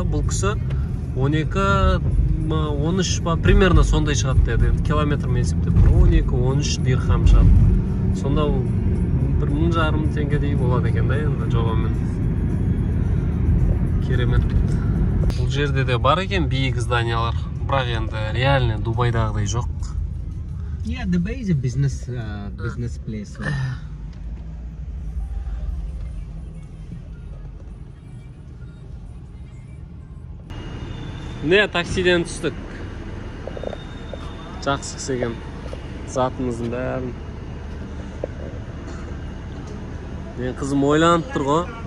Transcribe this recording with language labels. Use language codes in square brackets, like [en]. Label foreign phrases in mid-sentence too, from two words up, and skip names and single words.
[kk] Бұл кісі 12-13 примерно сондай шығады деді. Километрмен есептеп 12-13 дирхам шығады. Сонда 1,5 теңгедей болады екен да енді жобамен. Керемет. Бұл жерде де бар екен биік зданиялар. Бірақ енді реально Дубайдағыдай жоқ. [en] Yeah, Dubai is a business place. So. [kk] Не, таксиден түстік. Жақсы кісі екен. Затымыздың бәрін. Мен қызым ойланып тұр ғой.